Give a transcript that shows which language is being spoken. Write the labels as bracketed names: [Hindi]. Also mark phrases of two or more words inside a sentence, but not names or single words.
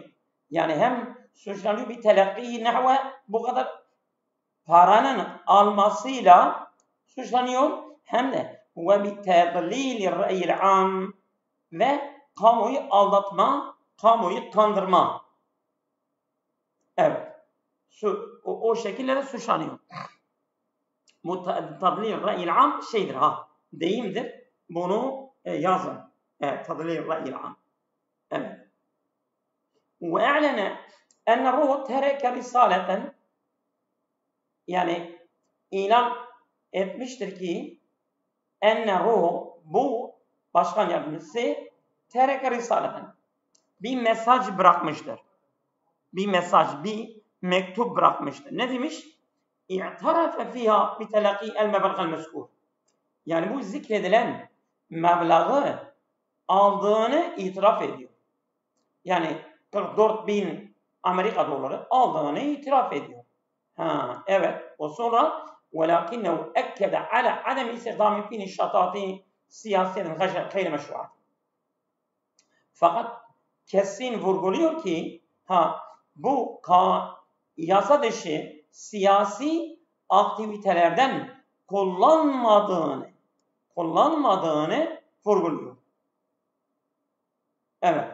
[Turkish] Yani hem suçlanıyor bir [Arabic] تلقي نحو, [Turkish] bu kadar paranın almasıyla suçlanıyor, hem de [Arabic] وبتضليل الرأي العام, [Turkish] ve kamuoyu aldatma, kamuoyu kandırma. Evet. O şekilde de suçlanıyor. Bu [Arabic] تضليل الرأي العام [Turkish] şeydir, deyimdir. bunu yazın. Evet, [Arabic] تضليل الرأي العام. [Turkish] Evet. [Arabic] وأعلن أن الروح ترك رسالة, [Turkish] yani ilan etmiştir ki [Arabic] أن الروح, [Turkish] bu başkan yardımcısı [Arabic] ترك رسالة, [Turkish] bir mesaj bırakmıştır. Bir mesaj, bir mektup bırakmıştır. Ne demiş? [Arabic] اعترف فيها بتلقي المبلغ المذكور. [Turkish] Yani bu zikredilen meblağı aldığını itiraf ediyor. Yani 44.000 Amerika doları aldığını itiraf ediyor. Evet. O sonra [Arabic] وَلَكِنَّهُ اَكَّدَ عَلَى عَدَمِ اِسْتِخْدَامِ فِي نِشَّطَاتِ سِيَاسِيَةٍ غَيْرِ مَشْرُعَةٍ. [Turkish] Fakat kesin vurguluyor ki bu yasa dışı siyasi aktivitelerden kullanmadığını vurguluyor. Evet.